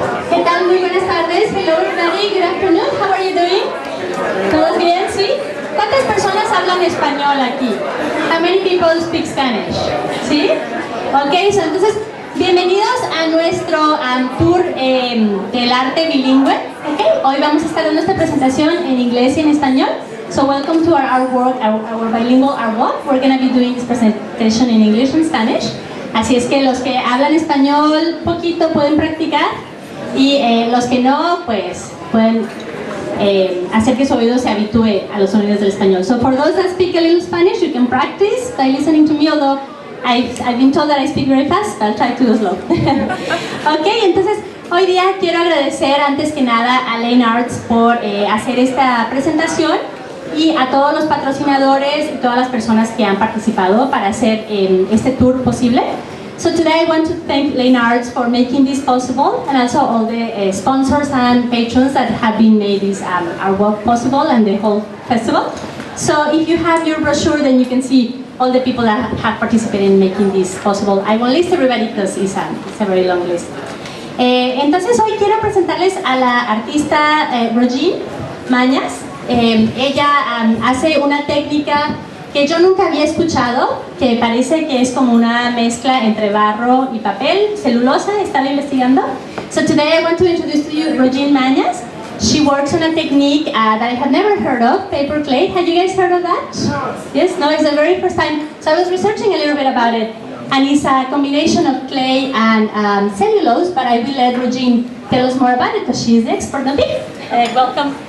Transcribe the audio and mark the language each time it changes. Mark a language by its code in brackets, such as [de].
[es] ¿Qué tal? Muy buenas tardes. [en] Hello everybody, good afternoon. How are you doing? [es] ¿Todos bien? ¿Sí? ¿Cuántas personas hablan español aquí? [en] How many people speak Spanish? [es] ¿Sí? [en] Ok, so, [es] entonces, bienvenidos a nuestro tour del arte bilingüe. Okay. Hoy vamos a estar dando esta presentación en inglés y en español. [en] So welcome to our work, our bilingual art walk. We're going to be doing this presentation in English and Spanish. [es] Así es que los que hablan español poquito pueden practicar Y los que no, pues pueden hacer que su oído se habitúe a los sonidos del español. [en] So for those that speak a little Spanish, you can practice by listening to me, although I've been told that I speak very fast, but I'll try to go slow. [es] Ok, entonces hoy día quiero agradecer antes que nada a Lane Arts por hacer esta presentación y a todos los patrocinadores y todas las personas que han participado para hacer este tour posible. [en] So today I want to thank Lane Arts for making this possible, and also all the sponsors and patrons that have been made this our work possible and the whole festival. So if you have your brochure, then you can see all the people that have participated in making this possible. I won't list everybody because it's a very long list. [es] Entonces hoy quiero presentarles a la artista Rojean Mañas. Ella hace una técnica que yo nunca había escuchado, que parece que es como una mezcla entre barro y papel, celulosa. Estaba investigando. [en] So today I want to introduce to you Rojean Mañas. She works on a technique that I had never heard of, paper clay. Had you guys heard of that? No. Yes? No, it's the very first time. So I was researching a little bit about it. And it's a combination of clay and cellulose, but I will let Rojean tell us more about it because she is the expert on it. Welcome.